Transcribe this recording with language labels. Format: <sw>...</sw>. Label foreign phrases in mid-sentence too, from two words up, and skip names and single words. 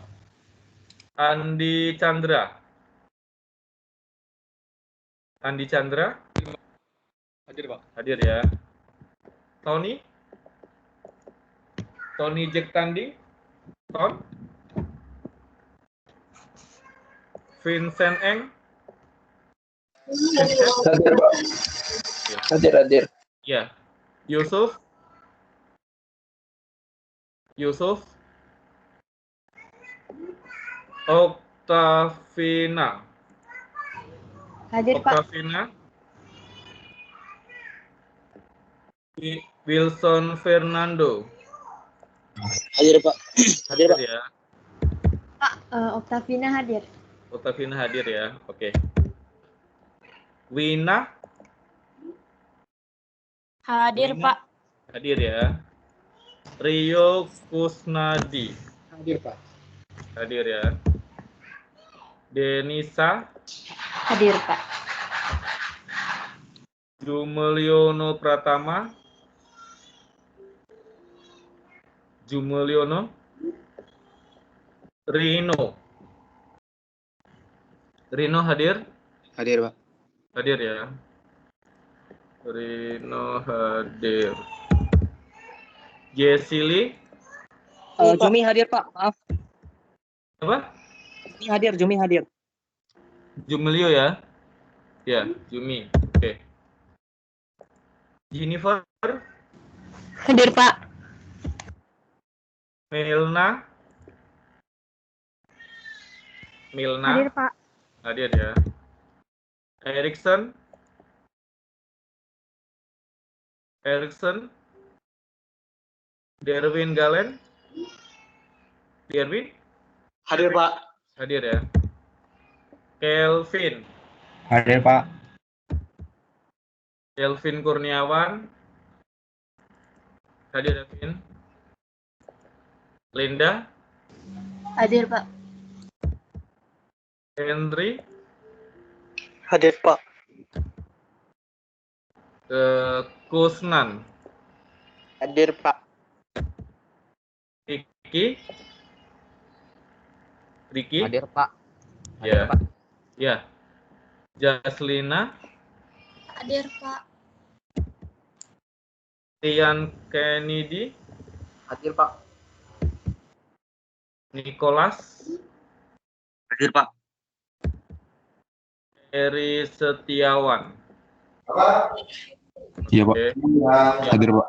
<id>Andi Chandra. Andi Chandra. Hadir Pak. Hadir ya. Tony. Tony Jack Tandi. Ton. Vincent Eng. Hadir, Pak. Hadir. Ya. Yusuf. Oktavina. Hadir, Pak. Oktavina. Wilson Fernando. Hadir, Pak. Hadir, Pak. Ya. Pak, Oktavina hadir. Oktavina hadir ya. Oke. Wina. Hadir, Wina. Pak. Hadir ya. Rio Kusnadi. Hadir Pak. Hadir ya. Denisa. Hadir, Pak. Jumeliono Pratama. Jumeliono. Rino hadir? Hadir, Pak. Hadir ya. Rino hadir. Jesili. Jumi hadir, Pak. Maaf. Apa? Jumi hadir. Jumelio ya? Ya, Jumi. Oke. Jennifer. Hadir, Pak. Milna. Hadir, Pak. Hadir ya. Erikson. Derwin Galen. Derwin. Hadir Pak. Hadir ya. Kelvin. Hadir Pak. Kelvin Kurniawan. Hadir Kelvin. Linda. Hadir, Pak. Henry. Hadir, Pak. Kusnan. Hadir, Pak. Riki. Hadir, Pak. Ya. Hadir, Pak. Ya. Jaslina. Hadir, Pak. Ian Kennedy, Hadir, Pak. Nicholas, Hadir, Pak. Eri Setiawan. Iya, Pak. Oke. Hadir, Pak.</id>